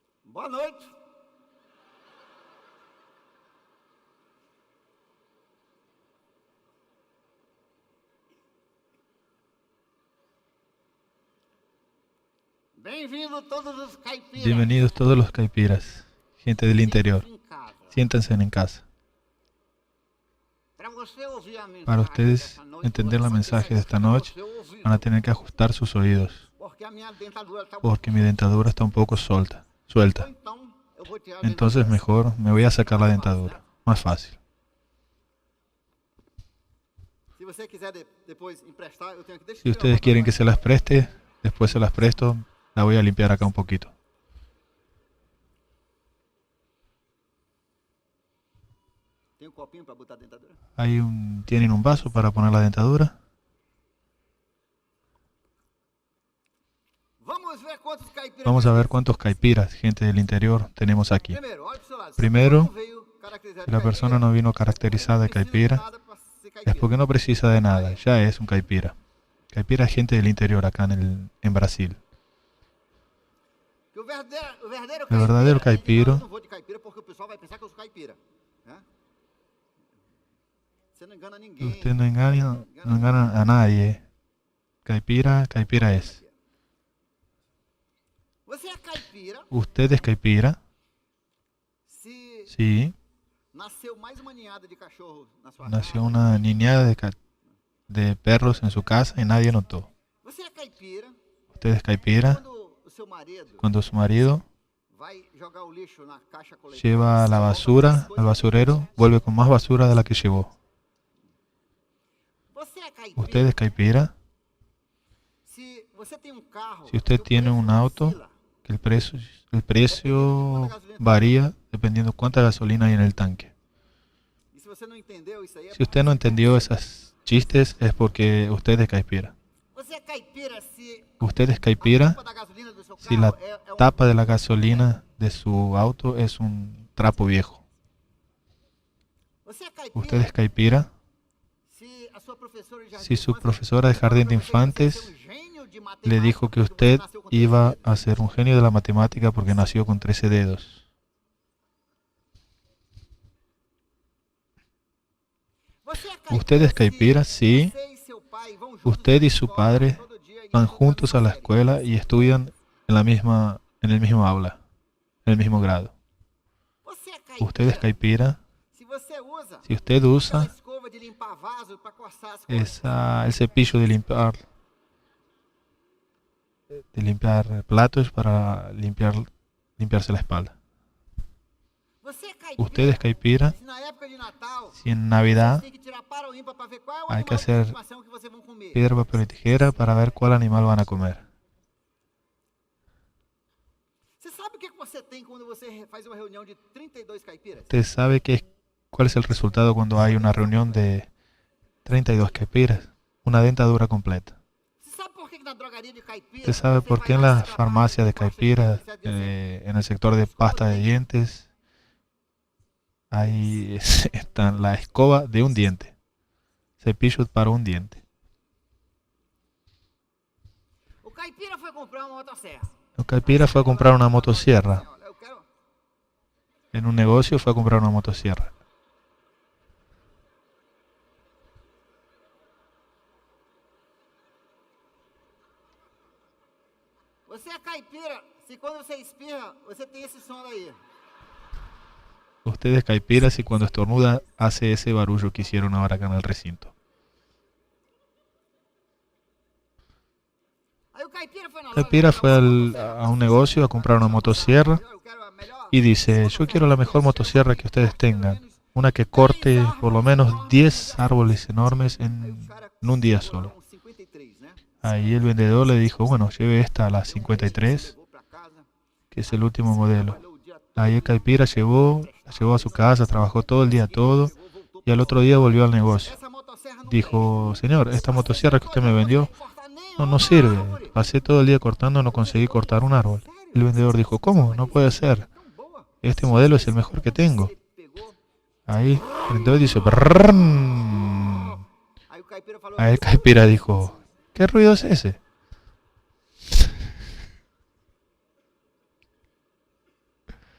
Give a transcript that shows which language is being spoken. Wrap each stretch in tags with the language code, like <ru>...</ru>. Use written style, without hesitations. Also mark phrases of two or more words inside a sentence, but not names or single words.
<pt>Boa noite. Bem-vindo todos os caipiras.</pt> <es>Bienvenidos todos los caipiras, gente del interior.</es> <pt>Em casa.</pt> <es>Siéntense en casa.</es> <pt>Para você ouvir a mensagem</pt> <es>Para ustedes</es> <pt>dessa noite, entender você</pt> <es>la</es> <pt>vai</pt> <es>mensaje</es> <pt>ter</pt> <es>de</es> <pt>que</pt> <es>esta</es> <pt>escutar</pt> <es>noche,</es> <pt>o seu ouvido,</pt> <es>van a tener que ajustar sus oídos,</es> <pt>porque a minha dentadura está</pt> <es>porque mi dentadura está un poco suelta.</es> <pt>Ou então, eu vou tirar a</pt> <es>Entonces</es> <pt>dentadura.</pt> <es>mejor me voy a sacar la dentadura. Más fácil.</es> <pt>Se você quiser depois emprestar, eu tenho que deixar.</pt> <es>Si ustedes quieren que se las preste, después se las presto. La voy a limpiar acá un poquito.</es> <pt>Tem um copinho para botar a dentadura?</pt> <es>¿Tienen un vaso para poner la dentadura? Vamos a ver cuántos caipiras, gente del interior, tenemos aquí.</es> <pt>Primeiro, olha pro seu lado.</pt> <es>Primero,</es> <pt>Se veio caracterizado</pt> <es>Si la persona no vino caracterizada de caipira, es porque no precisa de nada, ya es un caipira. Caipira es gente del interior acá en Brasil. El verdadero caipiro. caipiro.</es> <pt>No vou de caipira porque o pessoal vai pensar que eu sou caipira. Né? Você não engana ninguém.</pt> <es>Usted no engaña a nadie. Caipira, caipira es.</es> <pt>Você é caipira</pt> <es>Usted es caipira,</es> <pt>se</pt> <es>sí.</es> <pt>nasceu mais uma ninhada de cachorro na sua</pt> <es>Nació</es> <pt>casa.</pt> <es>una niñada de perros en su casa y nadie notó.</es> <pt>Você é caipira</pt> <es>Usted es caipira</es> <pt>quando o seu marido</pt> <es>cuando su marido</es> <pt>vai jogar o lixo na caixa coletora.</pt> <es>lleva la basura al basurero, vuelve con más basura de la que llevó.</es> <pt>Você é caipira</pt> <es>Usted es caipira</es> <pt>se você tem um carro.</pt> <es>si usted</es> <pt>que o</pt> <es>tiene</es> <pt>preço</pt> <es>un auto</es> <pt>oscila.</pt> <es>que el precio varía dependiendo cuánta gasolina hay en el tanque.</es> <pt>E se você não entendeu isso aí, é</pt> <es>Si usted no entendió esos chistes es porque usted es caipira.</es> <pt>Você é caipira se</pt> <es>Usted es</es> <pt>a</pt> <es>caipira</es> <pt>tampa da gasolina do seu</pt> <es>si la</es> <pt>carro é</pt> <es>tapa de la gasolina de su auto es un trapo viejo.</es> <pt>Você é caipira</pt> <es>Usted es caipira</es> <pt>se a sua professora de</pt> <es>si su</es> <pt>infância</pt> <es>profesora de jardín de</es> <pt>falou pra você que</pt> <es>infantes</es> <pt>você é um gênio de</pt> <es>le</es> <pt>matemática</pt> <es>dijo que</es> <pt>porque</pt> <es>usted</es> <pt>você nasceu com 13</pt> <es>iba</es> <pt>dedos.</pt> <es>a ser un genio de la matemática porque nació con 13 dedos.</es> <pt>Você é</pt> <es>Usted es</es> <pt>se</pt> <es>caipira si</es> <pt>você e seu pai vão juntos</pt> <es>usted</es> <pt>na</pt> <es>y su</es> <pt>escola</pt> <es>padre</es> <pt>todo dia e</pt> <es>van</es> <pt>estudam</pt> <es>juntos a la</es> <pt>matemática.</pt> <es>escuela y estudian en el mismo aula, en el mismo grado.</es> <pt>Você é</pt> <es>Usted es caipira</es> <pt>se você usa</pt> <es>si usted</es> <pt>aquela</pt> <es>usa</es> <pt>escova de limpar vaso para coçar as coisas.</pt> <es>el cepillo de limpiar platos para limpiarse la espalda.</es> <pt>Você é caipira</pt> <es>Usted es caipira</es> <pt>se na época de Natal</pt> <es>si en</es> <pt>você</pt> <es>Navidad</es> <pt>tem que tirar para o ímpar para ver qual é o</pt> <es>hay</es> <pt>animal</pt> <es>que</es> <pt>de</pt> <es>hacer</es> <pt>estimação que vocês vão comer.</pt> <es>piedra, papel y tijera para ver cuál animal van a comer.</es> <pt>Você sabe o que você tem quando você faz uma reunião de 32 caipiras?</pt> <es>¿Usted sabe cuál es el resultado cuando hay una reunión de 32 caipiras? Una dentadura completa.</es> <pt>Você sabe por que na drogaria de caipira?</pt> <es>¿Usted sabe</es> <pt>você</pt> <es>por</es> <pt>vai</pt> <es>qué en</es> <pt>lá</pt> <es>las</es> <pt>e trabalha</pt> <es>farmacias de</es> <pt>com pasta</pt> <es>caipiras,</es> <pt>dente, etc.</pt> <es>en el sector de pasta de dientes, ahí está la escoba de un diente? Cepillo para un diente.</es> <pt>O caipira foi comprar uma motosserra.</pt> <es>El caipira fue a comprar una motosierra.</es> <pt>Olha, eu quero...</pt> <es>En un negocio fue a comprar una motosierra.</es> <pt>Você é caipira se quando você espirra, você tem esse som aí.</pt> <es>Usted es caipira si cuando estornuda hace ese barullo que hicieron ahora acá en el recinto.</es> <pt>Aí o caipira foi na loja</pt> <es>Caipira</es> <pt>comprar</pt> <es>fue</es> <pt>uma motosserra.</pt> <es>a un negocio a comprar una motosierra</es> <pt>Eu quero a melhor.</pt> <es>y dice, yo quiero la mejor motosierra que ustedes tengan. Una que corte por lo menos 10 árboles enormes en un día solo.</es> <pt>Um 53, né?</pt> <es>Ahí el vendedor le dijo, bueno, lleve esta a la 53,</es> <pt>Levou pra casa,</pt> <es>que es el último modelo.</es> <pt>trabalhou o dia todo,</pt> <es>Ahí el caipira la llevó a su casa, trabajó todo el día todo</es> <pt>voltou.</pt> <es>y al otro día volvió al negocio.</es> <pt>Essa motosserra não</pt> <es>Dijo, señor, esta motosierra que usted me vendió</es> <pt>corta nem</pt> <es>no</es> <pt>uma</pt> <es>sirve.</es> <pt>árvore.</pt> <es>Pasé todo el día cortando, no conseguí cortar un árbol. El vendedor dijo, ¿cómo? No puede ser.</es> <pt>Tão boa.</pt> <es>Este modelo es el mejor que tengo.</es> <pt>Ele pegou,</pt> <es>Ahí el vendedor dice, "Brrrrn".</es> <pt>aí o caipira falou,</pt> <es>Ahí el caipira dijo, ¿qué ruido es ese?</es>